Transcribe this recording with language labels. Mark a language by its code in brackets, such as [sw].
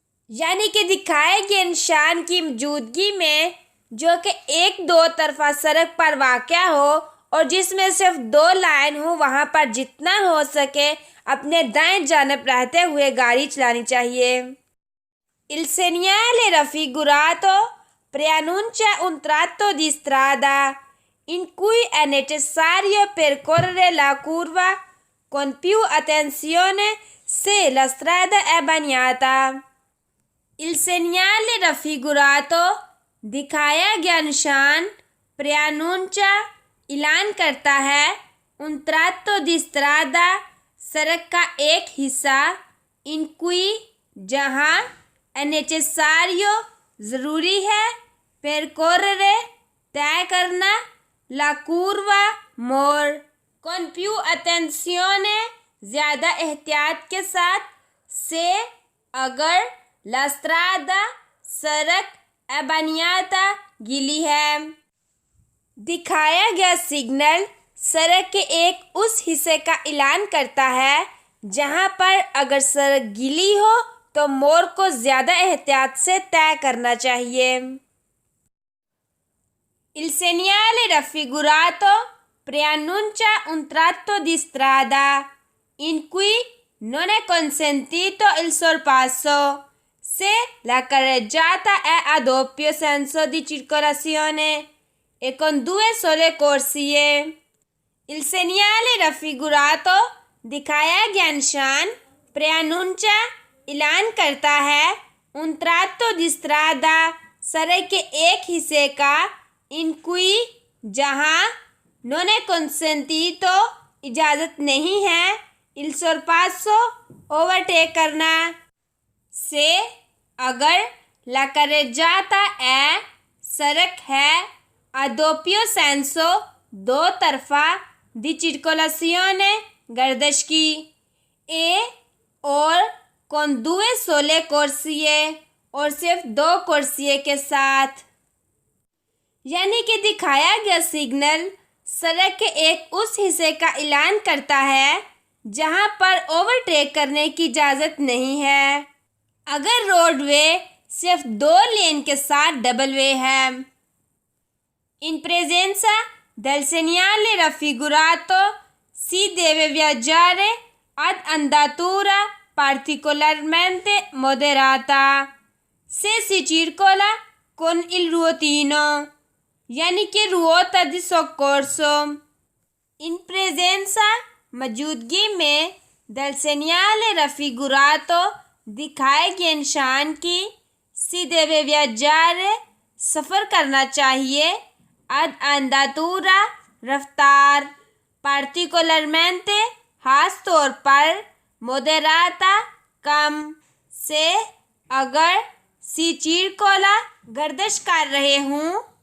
[hi] यानी कि दिखाए गए निशान की मौजूदगी में जो कि एक 2 तरफा सड़क पर वाक़या हो और जिसमें सिर्फ 2 लाइन हो, वहाँ पर जितना हो सके अपने दाएं जानब रहते हुए गाड़ी चलानी चाहिए। [it] Il segnale raffigurato preannuncia un tratto di strada in cui è necessario percorrere la curva con più attenzione se la strada è bagnata। Il segnale raffigurato [hi] दिखाया गया निशान [it] preannuncia [hi] ऐलान करता है [it] un tratto di strada [hi] सड़क का एक हिस्सा [it] in cui [hi] जहाँ [it] è necessario [hi] ज़रूरी है [it] percorrere [hi] तय करना [it] la curva [hi] मोड़ [it] con più attenzione [hi] ज़्यादा एहतियात के साथ से अगर [it] la strada [hi] सड़क [it] è bagnata [hi] गीली है। दिखाया गया सिग्नल सड़क के एक उस हिस्से का ऐलान करता है जहां पर अगर सड़क गीली हो तो मोड़ को ज़्यादा एहतियात से तय करना चाहिए। [it] Il segnale raffigurato preannuncia un tratto di strada in cui non è consentito il sorpasso se la carreggiata è a doppio senso di circolazione e con 2 sole corsie। Il segnale raffigurato [hi] दिखाया गया निशान [it] preannuncia [hi] ऐलान करता है [it] un tratto di strada [hi] सड़क के एक हिस्से का [it] in cui [hi] जहाँ [it] non è consentito [hi] इजाज़त नहीं है [it] il sorpasso [hi] ओवरटेक करना से अगर [it] la carreggiata è [hi] सड़क है [it] a doppio senso [hi] 2 तरफा [it] di circolazione [hi] गर्दिश की ए और [it] con 2 sole corsie [hi] और सिर्फ 2 कुर्सियों के साथ, यानी कि दिखाया गया सिग्नल सड़क के एक उस हिस्से का ऐलान करता है जहां पर ओवरटेक करने की इजाज़त नहीं है अगर रोडवे सिर्फ 2 लेन के साथ डबल वे है। [it] In presenza del segnale raffigurato si deve viaggiare ad andatura particolarmente moderata se si circola con il ruotino, [hi] यानी कि [it] ruota di soccorso। In presenza [hi] मौजूदगी में [it] del segnale raffigurato [hi] दिखाए गए निशान की [it] si deve viaggiare [hi] सफ़र करना चाहिए [it] ad andatura [hi] रफ्तार [it] particolarmente [hi] खास तौर पर [it] moderata [hi] कम से अगर [it] si circola [hi] गर्दिश कर रहे हूँ